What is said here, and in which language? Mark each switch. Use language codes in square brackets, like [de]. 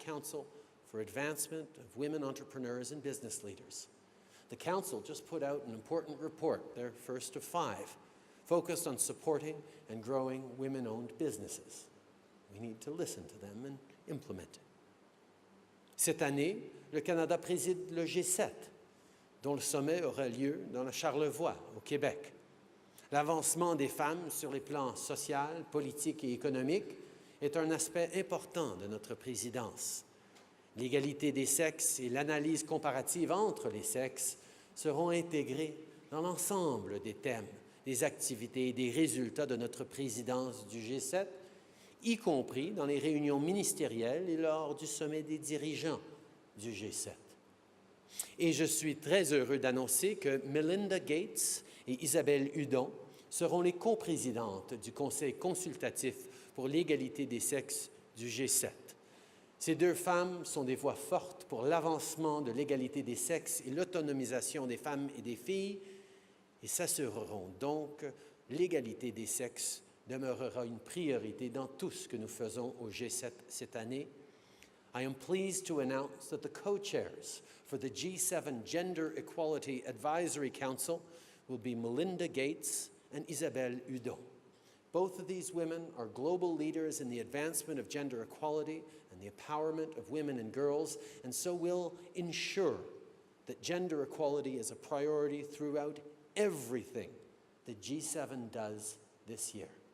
[en] Council for Advancement of Women Entrepreneurs and Business Leaders. The Council just put out an important report, their first of 5, focused on supporting and growing women-owned businesses. We need to listen to them and implement it. [fr] Cette année, le Canada préside le G7, dont le sommet aura lieu dans le Charlevoix, au Québec. L'avancement des femmes sur les plans social, politique et économique est un aspect important de notre présidence. L'égalité des sexes et l'analyse comparative entre les sexes seront intégrés dans l'ensemble des thèmes, des activités et des résultats de notre présidence du G7, y compris dans les réunions ministérielles et lors du sommet des dirigeants du G7. Et je suis très heureux d'annoncer que Melinda Gates et Isabelle Hudon seront les coprésidentes du Conseil consultatif pour l'égalité des sexes du G7. Ces 2 femmes sont des voix fortes pour l'avancement de l'égalité des sexes et l'autonomisation des femmes et des filles et s'assureront donc que l'égalité des sexes demeurera une priorité dans tout ce que nous faisons au G7 cette année. [en] I am pleased to announce that the co-chairs for the G7 Gender Equality Advisory Council will be Melinda Gates and Isabelle Hudon. Both of these women are global leaders in the advancement of gender equality and the empowerment of women and girls, and so will ensure that gender equality is a priority throughout everything that G7 does this year.